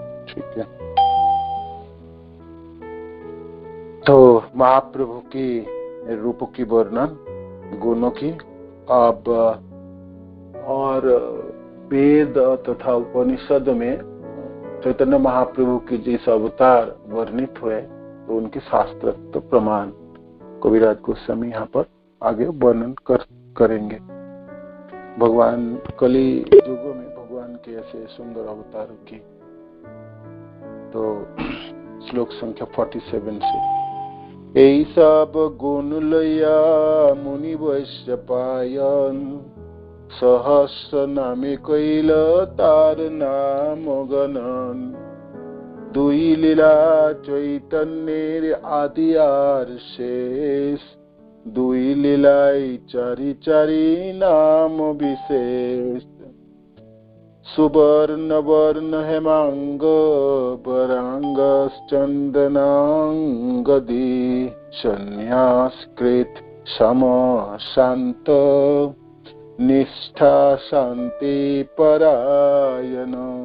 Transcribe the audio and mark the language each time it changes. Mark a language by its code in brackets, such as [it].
[hi] ठीक है, तो महाप्रभु की रूपों की वर्णन, गुणों की अब और वेद तथा उपनिषद में चैतन्य महाप्रभु की जिस अवतार वर्णित हुए तो उनके शास्त्रोक्त प्रमाण कविराज गोस्वामी यहाँ पर आगे वर्णन करेंगे। भगवान कली युगों में भगवान के ऐसे सुंदर अवतारों की। तो श्लोक संख्या 47 से [bn] এই সব গুণ লইয়া মুনি বৈশ্য পায়ন সহস্র নামে কইল তার নাম গণন। দুই লীলা চৈতন্যের আদি আর শেষ, দুই লীলাই চারি চারি নাম বিশেষ। [sa] सुवर्ण वर्ण हेमांग वरांग चंदनांगदी संन्यासकृत सम शांत निष्ठा शांति परायण।